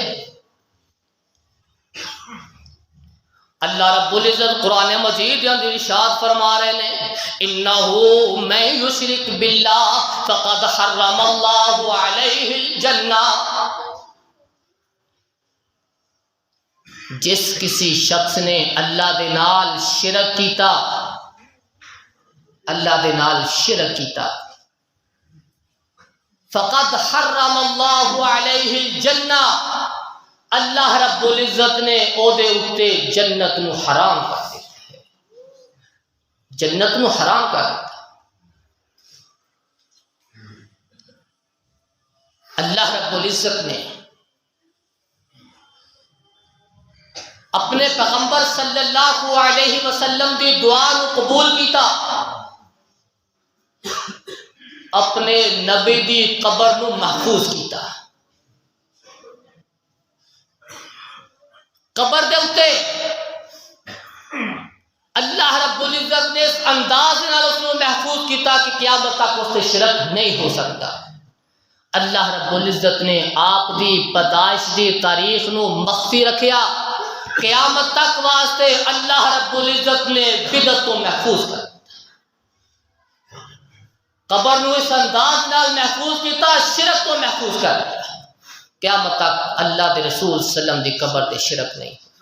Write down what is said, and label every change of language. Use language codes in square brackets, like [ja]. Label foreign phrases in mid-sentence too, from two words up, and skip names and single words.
[pa] اللہ رب العزت قرآن مجید اندر ارشاد فرما رہے ہیں، [ar] انہو من یشرک باللہ فقد حرم اللہ علیہ الجنہ، [pa] جس کسی شخص نے اللہ دے نال شرک کیتا، اللہ دے نال شرک کیتا، [ar] فقد حرم اللہ علیہ الجنہ، [pa] اللہ رب العزت نے او دے اتے جنت نو حرام کر دیتا ہے، جنت نو حرام کر دیتا۔ اللہ رب العزت نے اپنے پیغمبر [ar] صلی اللہ علیہ وسلم [pa] دی دعا نو قبول کیتا، اپنے نبی دی قبر نو محفوظ کیتا۔ قبر دے اتے اللہ رب العزت نے اس انداز نال اس کو محفوظ کیتا [ur] کہ قیامت تک اس سے شرک نہیں ہو سکتا۔ [pa] اللہ رب العزت نے آپ دی پیدائش دی تاریخ نو مخفی رکھیا، قیامت تک واسطے اللہ رب العزت نے [ur] بدعت کو محفوظ کر دیا، [pa] قبر نو اس انداز نال محفوظ کیتا، [ur] شرک کو محفوظ کر دیا، [pa] قیامت تک اللہ دے رسول [ar] صلی اللہ علیہ وسلم [pa] دی قبر تے شرک نہیں۔